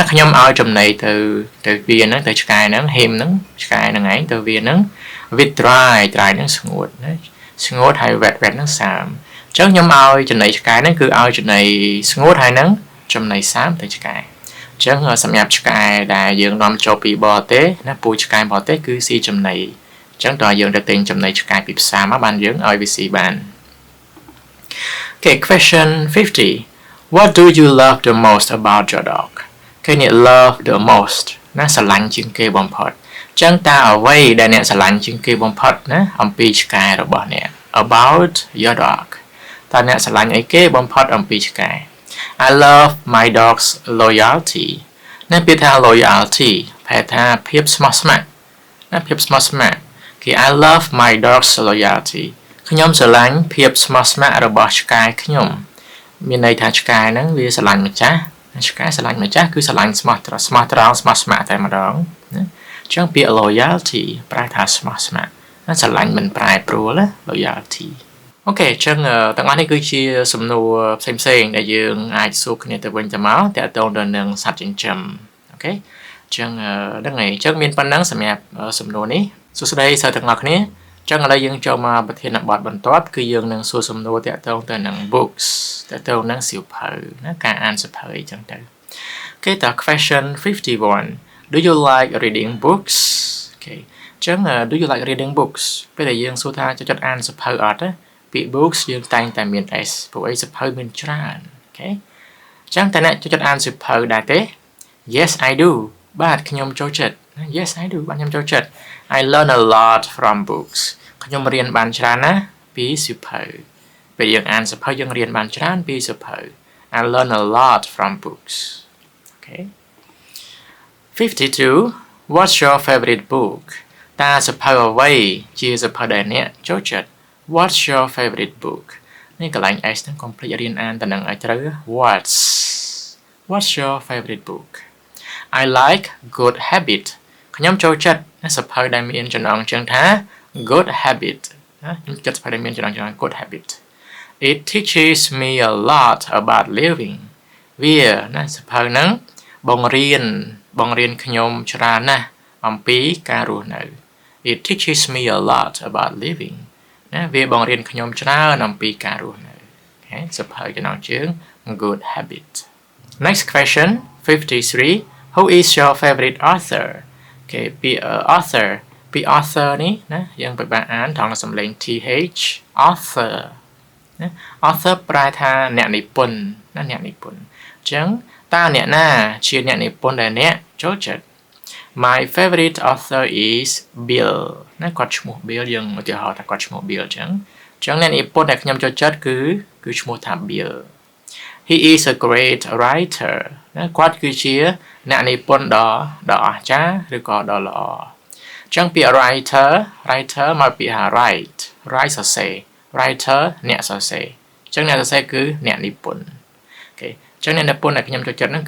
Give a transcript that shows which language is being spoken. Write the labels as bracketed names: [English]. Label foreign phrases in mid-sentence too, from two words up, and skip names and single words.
[Khmer] ខ្ញុំឲ្យចំណីទៅវាហ្នឹងទៅឆ្កែហ្នឹង him ហ្នឹងឆ្កែហ្នឹងឯងទៅវាហ្នឹង [English] with dry [Khmer] ហ្នឹងស្ងួតណាស្ងួតហើយ wet ហ្នឹងសាមអញ្ចឹងខ្ញុំឲ្យចំណីឆ្កែហ្នឹងគឺឲ្យចំណីស្ងួតហើយហ្នឹងចំណីសាមទៅឆ្កែអញ្ចឹងសម្រាប់ឆ្កែដែលយើងនាំចូលពីបរទេសណាពូជឆ្កែបរទេសគឺស៊ីចំណីអញ្ចឹងតើយើងទៅទិញចំណីឆ្កែពីផ្សារមកបានយើងឲ្យវាស៊ីបាន [English] Okay question 50 What do you love the most about your dog [Khmer] គេអ្នក [English] love the most [Khmer] ណាស្រឡាញ់ជាងគេបំផុតអញ្ចឹងតើអ្វីដែលអ្នកស្រឡាញ់ជាងគេបំផុតណាអំពីឆ្កែរបស់អ្នក [English] about your dog [Khmer] តើអ្នកស្រឡាញ់អីគេបំផុតអំពីឆ្កែ [English] I love my dog's loyalty [Khmer] ណាពាក្យថា loyalty ប្រែថាភាពស្មោះស្ម័គ្រណាភាពស្មោះស្ម័គ្រគឺ [English] I love my dog's loyalty [Khmer] ខ្ញុំស្រឡាញ់ភាពស្មោះស្ម័គ្ររបស់ឆ្កែខ្ញុំមានន័យថាឆ្កែហ្នឹងវាស្រឡាញ់ម្ចាស់ឆ្កែស្រឡាញ់ម្ចាស់គឺស្រឡាញ់ស្មោះត្រង់ស្មោះស្ម័គ្រតែម្ដងណាអញ្ចឹងពាក្យ loyalty ប្រែថាស្មោះស្ម័គ្រណាស្រឡាញ់មិនប្រែប្រួល loyalty អូខេអញ្ចឹងទាំងអស់នេះ គឺជាសំណួរផ្សេងៗដែលយើងអាចសួរគ្នាទៅវិញទៅមកទាក់ទងទៅនឹងសត្វចិញ្ចឹមអូខេអញ្ចឹងហ្នឹងហើយអញ្ចឹងមានប៉ុណ្ណឹងសម្រាប់សំណួរនេះសួស្តីសិស្សទាំងអស់គ្នាអញ្ចឹងឥ ឡូវយើងចូលមកប្រធានបទបន្ទាប់គឺយើងនឹងសួរសំណួរទាក់ទងទៅនឹង books ទាក់ទងនឹងសៀវភៅណាការអានសៀវភៅអញ្ចឹង ទៅអូខេតើ [English] question 51 Do you like reading books [Khmer] អូខេអញ្ចឹង [English] Do you like reading books [Khmer] ពេលដែលយើងសួរថាចូលអានសៀវភៅអ ត់ទេពាក្យ books យើងតែងតែមាន s ព្រោះអីសៀវភៅមានច្រើនអូខេអញ្ចឹងតើអ្នកចូលចិត្តអានសៀវភៅដែរទេ [English] Yes I do [Khmer] បាទខ្ញុំចូលចិត្ត [English] Yes I do [Khmer] បាទខ្ញុំចូលចិត្ត [English] I learn a lot from books [Khmer] ខ្ញុំរៀនបានច្រើនណាស់ពីសៀវភៅពេលយើងអានសៀវភៅយើងរៀនបានច្រើនពីសៀវភៅ [English] I learn a lot from books Okay 52 What's your favorite book [Khmer] តើសៀវភៅអ្វីជាសៀវភៅដែលអ្នកចូលចិត្ត [English] What's your favorite book [Khmer] នេះកន្លែង S ហ្នឹងកុំភ្លេចរៀនអានទៅនឹងឲ្យត្រូវ [English] What's your favorite book I like Good Habit [Khmer] ខ្ញុំចូលចិត្តសៀវ ភៅដែលមានចំណងជើងថា Good Habit ណាខ្ញុំចូលចិត្តសៀវភៅដែលមានចំណងជើង Good Habit [English] It teaches me a lot about living [Khmer] វាណាសៀវភៅហ្នឹងបង្រៀនខ្ញុំ ច្រើនណាស់អំពីការរស់នៅ [English] It teaches me a lot about living [Khmer] ណាវាបង្រៀនខ្ញុំច្រើនអំពីការរ ស់នៅអូខេសៀវភៅចំណងជើង Good Habit [English] Next question 53 Who is your favorite author [Khmer] គេពា ក្យ author នេះណាយើងពិបាកអានថងសំឡេង [English] th author [Khmer] ណា author ប្រែថាអ្នកនិពន្ធណាអ្នកនិពន្ធអញ្ចឹងតើអ្នកណាជាអ្នកនិពន្ធដែលអ្នកចូលចិត្ត [English] My favorite author is Bill [Khmer] ណាគាត់ឈ្មោះ Bill យើងឧទាហរណ៍ថាគាត់ឈ្មោះ Bill អញ្ចឹងអ្នកនិពន្ធដែលខ្ញុំចូលចិត្តគឺឈ្មោះថា Bill [English] he is a great writer [Khmer] ណាគាត់គឺជាអ្នកនិពន្ធដ៏អស្ចារ្យឬក៏ដ៏ល្អចឹងពាក្យ writer មកពី write សរសេរ writer អ្នកសរសេរចឹងអ្នកសរសេរគឺអ្នកនិពន្ធអូខេចឹងអ្នកនិពន្ធដែលខ្ញុំចូលចិត្តហ្នឹងគឺ